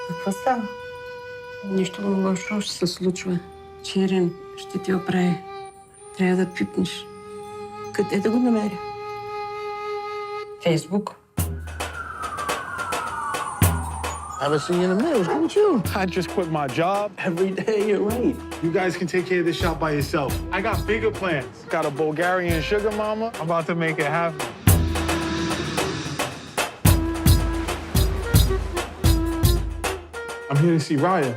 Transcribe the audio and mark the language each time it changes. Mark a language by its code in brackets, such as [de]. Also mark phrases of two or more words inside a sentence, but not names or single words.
[bg] става? Нищо лошо ще се случва. Черен ще ти оправи. Трябва да пипнеш. Къде да го намеря? Фейсбук. [en] Haven't seen you in a minute. What's good with you? I just quit my job. Every day, you're right. You guys can take care of this shop by yourself. I got bigger plans. Got a Bulgarian sugar mama. I'm about to make it happen. I'm here to see Raya.